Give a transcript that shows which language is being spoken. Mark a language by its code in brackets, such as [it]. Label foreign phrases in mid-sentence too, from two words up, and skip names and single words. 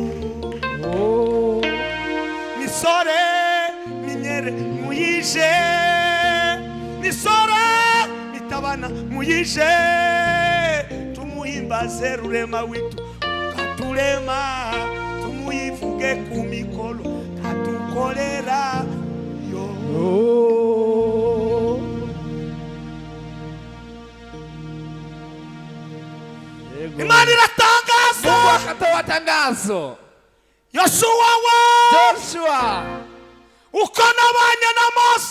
[rn] Misore minyere muyije, misore mitabana muyije, tumuhimbaze rurema witu katulema, tumuivuge kumikono katukolera yo. [sw] Imani ratangazo, Mungu akatoa tangazo. Joshua, uko nabanye na Musa,